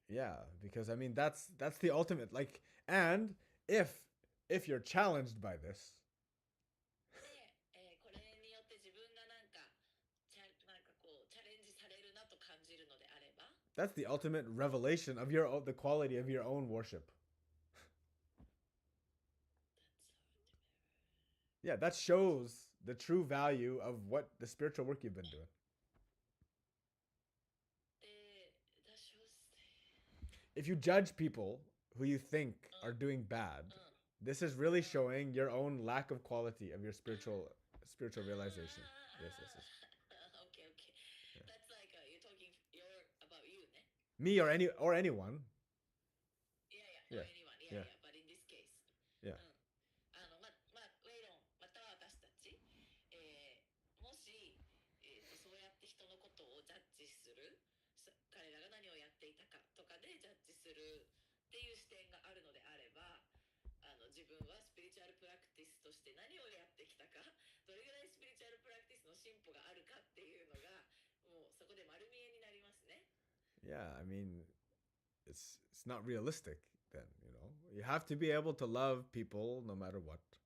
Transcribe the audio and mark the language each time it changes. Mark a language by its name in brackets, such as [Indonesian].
[English] Yeah, because I mean that's the ultimate, like, and if you're challenged by this, [Japanese] で、これによって自分がなんかこうチャレンジされるなと感じるのであれば、 [English] that's the ultimate revelation of the quality of your own worship. Yeah, that shows the true value of what the spiritual work you've been doing. [Japanese] で、 [English] that shows If you judge people who you think are doing bad, this is really showing your own lack of quality of your spiritual realization. Yes, yes, yes. okay, okay. That's like you're talking about you [Japanese] ね。 [English] Me or anyone. Yeah, Yeah. anyone. Yeah. But in this case. Yeah. [Japanese] ウェイロン、または私たち、もし、そうやって人のことをジャッジする、彼らが何をやっていたかとかでジャッジするっていう視点があるのであれば、自分はスピリチュアルプラクティスとして何をやってきたか、どれぐらいスピリチュアルプラクティスの進歩があるかっていうのが、もうそこで丸見えになりますね。 [English] Yeah, I mean, it's not realistic then, you know. You have to be able to love people no matter what.